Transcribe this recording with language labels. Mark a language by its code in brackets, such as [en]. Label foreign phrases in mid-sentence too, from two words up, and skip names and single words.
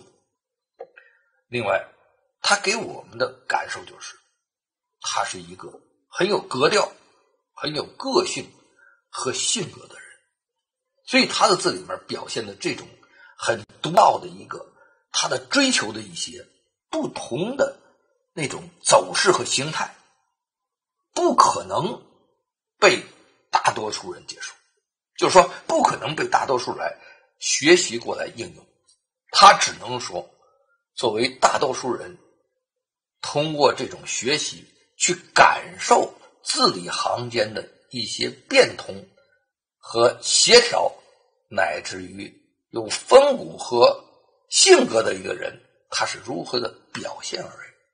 [zh] 另外，它給我們的感受就是，他是一个很有格調、很有個性和性格的人，所以他的字裡面表現的這種很獨到的一個他的追求的一些不同的那種走勢和形態，不可能被大多數人接受，就是說不可能被大多數來學習過來應用，他只能說作為大多數人通過這種學習去感受字裡行間的一些變通和協調，乃至於有風骨和性格的一個人，他是如何的表現而已。